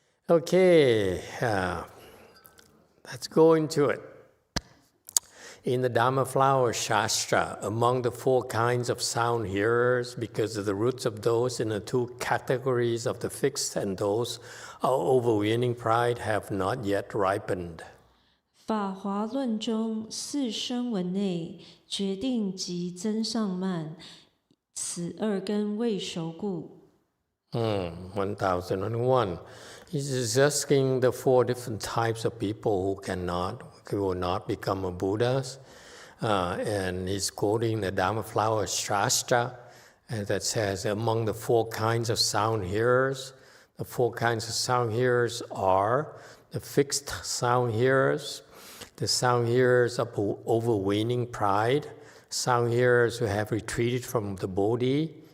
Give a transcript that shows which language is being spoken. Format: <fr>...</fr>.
<en>Okay, let's go into it. In the Dhamma Flower Shastra, among the 4 kinds of sound hearers, because of the roots of those in the 2 categories of the fixed and those of overweening pride have not yet ripened.</en> <zh>法华论中4声闻内，决定及增上慢，此2根未熟故。</zh> <en>1001. He's discussing the 4 different types of people who will not become a Buddhas. And he's quoting the Dhamma Flower Shastra that says among the 4 kinds of sound hearers, the 4 kinds of sound hearers are the fixed sound hearers, the sound hearers of overweening pride, sound hearers who have retreated from the Bodhi,</en>